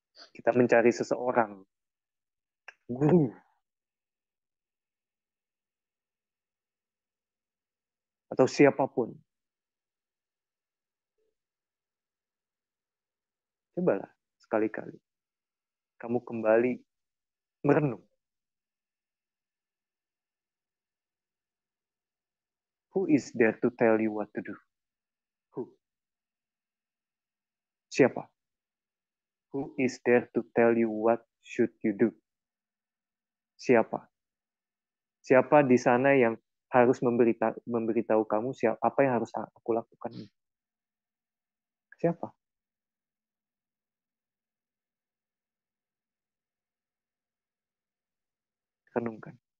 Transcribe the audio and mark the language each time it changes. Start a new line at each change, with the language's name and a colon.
Indonesian: Kita mencari seseorang, guru, atau siapapun. Cobalah sekali-kali kamu kembali merenung.
English: Who is there to tell you what to do? Who?
Indonesian: Siapa?
English: Who is there to tell you what should you do?
Indonesian: Siapa? Siapa di sana yang harus memberitahu kamu apa yang harus aku lakukan? Siapa? Renungkan.